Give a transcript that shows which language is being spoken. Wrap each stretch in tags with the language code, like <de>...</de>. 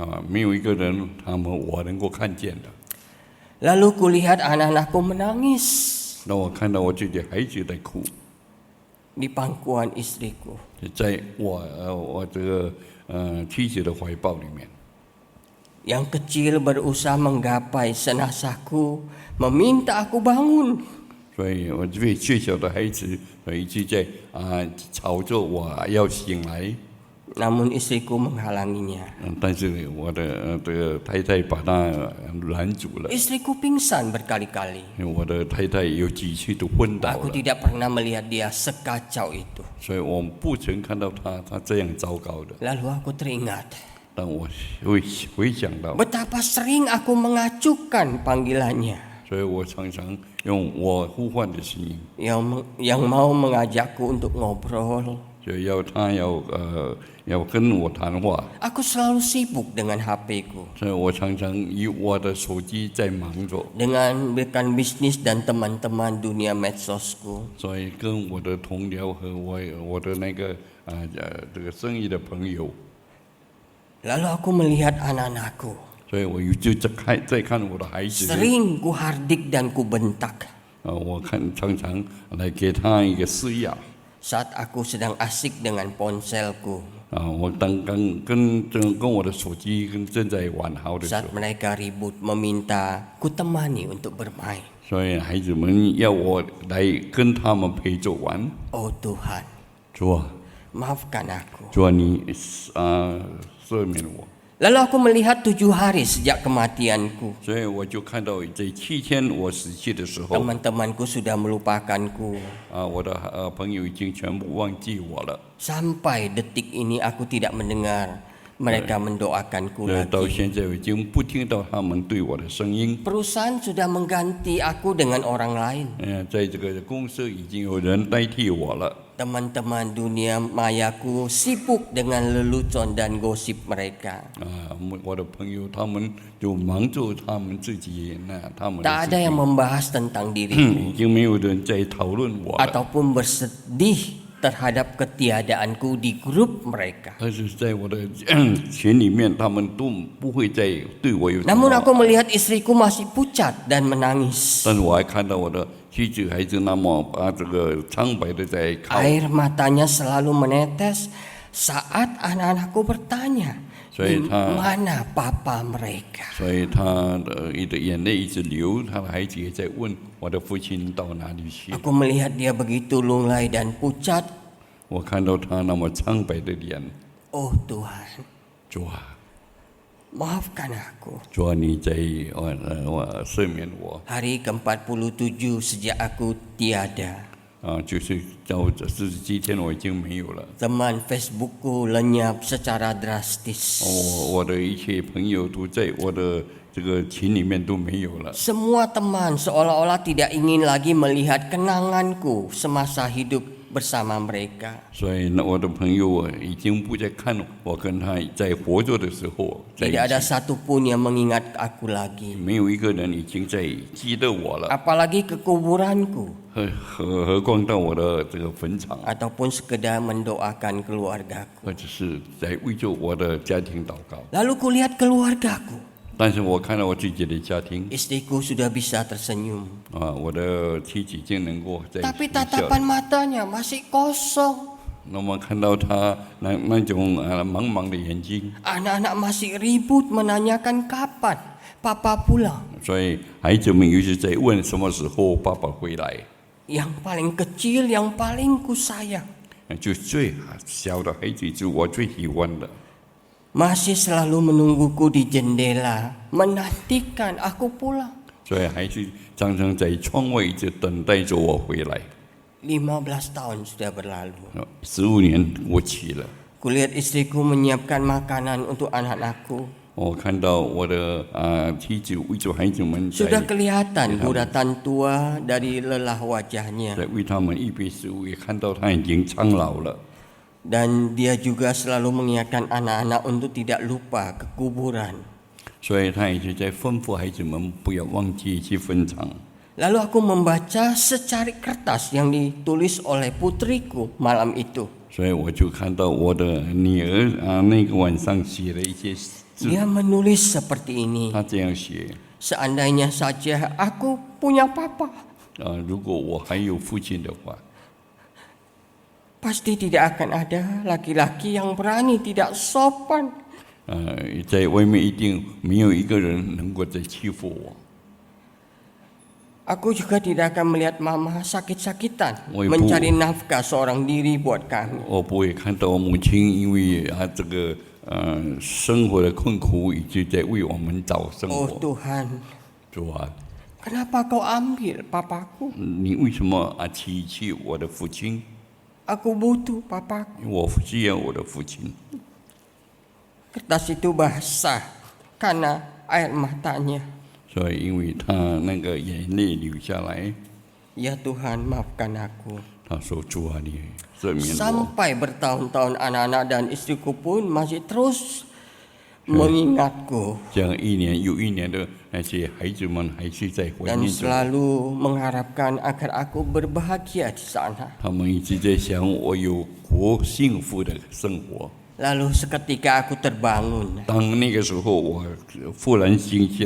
<zh>没有一个人我能够看见的。</zh> <id>Lalu kulihat anak-anakku menangis</id> <zh>那我看到我自己孩子在哭，</zh> <id>di pangkuan istriku.</id> <zh>在我这个妻子的怀抱里面。</zh> <id>Yang kecil berusaha menggapai jenazahku, meminta aku bangun.</id> <zh>所以我最小的孩子一直在吵着我要醒来，</zh> <id>Namun istriku menghalanginya.</id> <zh>但是我的这个太太把他拦住了。</zh> <id>Istriku pingsan berkali-kali.</id> <zh>我的太太有几次都昏倒</zh> <id>Aku</id> <zh>了，</zh> <id>tidak pernah melihat dia sekacau itu.</id> <zh>所以我不曾看到他这样糟糕的。</zh> <id>Lalu aku teringat,</id> <zh>但我回想到，</zh> <id>betapa sering aku mengacukan panggilannya,</id> <zh>所以我常常用我呼唤的声音，</zh> <id>yang mau mengajakku untuk ngobrol.</id> <zh>就要他要跟我谈话，</zh> <id>Aku selalu sibuk dengan HP-ku,</id> <zh>所以我常常以我的手机在忙着，</zh> <id>dengan rekan bisnis dan teman-teman dunia medsosku.</id> <zh>所以跟我的同僚和我的那个这个生意的朋友，</zh> <id>Lalu aku melihat anak-anakku.</id> <zh>所以我就再看我的孩子，</zh> <id>Sering ku hardik dan ku bentak</id> <zh>我常常来给他一个施压。</zh> <id>saat aku sedang asik dengan ponselku.</id> <zh>我刚刚跟我的手机正在玩好的时候，</zh> <id>Saat mereka ribut meminta ku temani untuk bermain.</id> <zh>所以孩子们要我来跟他们陪着玩。</zh> <id>Oh Tuhan,</id> <zh>主啊，</zh> <id>maafkan aku.</id> <zh>主啊，你赦免我。</zh> <id>Lalu aku melihat 7 hari sejak kematianku.</id> <zh>所以我就看到这7天我死去的时候，</zh> <id>Teman-temanku sudah melupakanku.</id> <zh>我的朋友已经全部忘记我了。</zh> <id>Sampai detik ini aku tidak mendengar mereka mendoakanku</id> <zh>到</zh> <id>lagi.</id> <zh>现在我已经不听到他们对我的声音。</zh> <id>Perusahaan sudah mengganti aku dengan orang lain.</id> <zh>在这个公司已经有人代替我了。</zh> <id>Teman-teman dunia mayaku sibuk dengan lelucon dan gosip mereka.</id> <zh>我的朋友他们就忙着他们自己他们的</zh> <id>Tak</id> <zh>事情，</zh> <id>membahas tentang diriku</id> <zh>已经没有人在讨论我了。</zh> <id>ataupun bersedih terhadap ketiadaanku di grup mereka.</id> <zh>但是在我的群里面，他们都不会再对我有什</zh> <id>Namun</id> <zh>么。</zh> <id>aku melihat istriku masih pucat dan menangis.</id> <zh>但是我还看到我的妻子还是那么这个苍白的在靠，</zh> <id>Air matanya selalu menetes saat anak-anakku bertanya, di</id> <zh>所以他</zh> <id>mana papa mereka?</id> <zh>所以他的眼泪一直流，他的孩子也在问我的父亲到哪里去。</zh> <id>Aku melihat dia begitu lunglai dan pucat.</id> <zh>我看到他那么苍白的脸，</zh> <id>Oh Tuhan,</id> <zh>主啊，</zh> <id>maafkan aku.</id> <zh>主啊，你在赦免我</zh> <id>Hari ke-47 sejak aku tiada.</id> <zh>就是到这47天我已经没有了。</zh> <id>Teman Facebookku lenyap secara drastis.</id> <zh>我的一切朋友都在我的这个群里面都没有了。</zh> <id>Semua teman seolah-olah tidak ingin lagi melihat kenanganku semasa hidup bersama mereka.</id> <zh>所以我的朋友已经不再看我跟他在活着的时候在一</zh> <id>Tidak ada</id> <zh>起，</zh> <id>satupun yang mengingat aku lagi.</id> <zh>没有一个人已经在记得我了，</zh> <id>Apalagi ke kuburanku</id> <zh>何况到我的这个坟场，</zh> <id>ataupun sekedar mendoakan keluargaku.</id> <zh>或者是在为着我的家庭祷告。</zh> <id>Lalu kulihat keluargaku.</id> <zh>但是我看到我自己的家庭</zh> <id>Istriku sudah bisa tersenyum.</id> <zh>我的妻子已经能够在</zh> <id>Tapi</id> <zh>笑了</zh> <id>tatapan matanya masih kosong.</id> <zh>那么看到他那种茫茫的眼睛，</zh> <id>Anak-anak masih ribut menanyakan kapan papa pulang.</id> <zh>所以孩子们一直在问什么时候爸爸回来。</zh> <id>Yang paling kecil, yang paling kusayang.</id> <zh>就最小的孩子是我最喜欢的，</zh> <id>Masih selalu menungguku di jendela, menantikan aku pulang.</id> <zh>所以还是常常在窗外一直等待着我回来。</zh> <id>15 tahun sudah berlalu.</id> <zh>15年过去了，</zh> <id>Kulihat istriku menyiapkan makanan untuk anak-anakku.</id> <zh>我看到我的妻子为着孩子们</zh> <id>Sudah</id> <zh>在</zh> <id>kelihatan guratan tua dari lelah wajahnya.</id> <zh>为他们预备食物，也看到他已经苍老了。</zh> <id>Dan dia juga selalu mengingatkan anak-anak untuk tidak lupa ke kuburan.</id> <zh>所以他一直在吩咐孩子们不要忘记去坟场。</zh> <id>Lalu aku membaca secarik kertas yang ditulis oleh putriku malam itu.</id> <zh>所以我就看到我的女儿那个晚上写了一些字，</zh> <id>Dia menulis seperti ini.</id> <zh>她这样写</zh> <id>Seandainya saja aku punya papa,</id> <zh>如果我还有父亲的话，</zh> <id>pasti tidak akan ada laki-laki yang berani tidak sopan.</id> <zh>在外面一定没有一个人能够再欺负我。</zh> <id>Aku juga tidak akan melihat mama sakit-sakitan Oh, Ibu. mencari nafkah seorang diri buat kami.</id> <zh>我不会看到我母亲因为这个生活的困苦，一直在为我们找生</zh> <id>Oh</id> <zh>活。</zh> <id>Tuhan,</id> <zh>主啊，</zh> <id>kenapa kau ambil papaku?</id> <zh>你为什么弃弃我的父亲？</zh> <id>Aku butuh papaku.</id> <zh>我需要我的父亲。</zh> <id>Kertas itu basah karena air matanya.</id> <zh>所以因为他那个眼泪流下来，</zh> <id>Ya Tuhan, maafkan aku.</id> <zh>他说：“主啊，你赦免我。”</zh> <id>Sampai bertahun-tahun anak-anak dan istriku pun masih terus mengingatku</id> <zh>这样一年又一年的那些孩子们还是在怀</zh> <id>dan</id> <zh>念着我，</zh> <id>selalu mengharapkan agar aku berbahagia di sana.</id> <zh>他们一直在想我有过幸福的生活。</zh> <id>Lalu seketika aku terbangun</id> <zh>当那个时候，我忽然醒起</zh>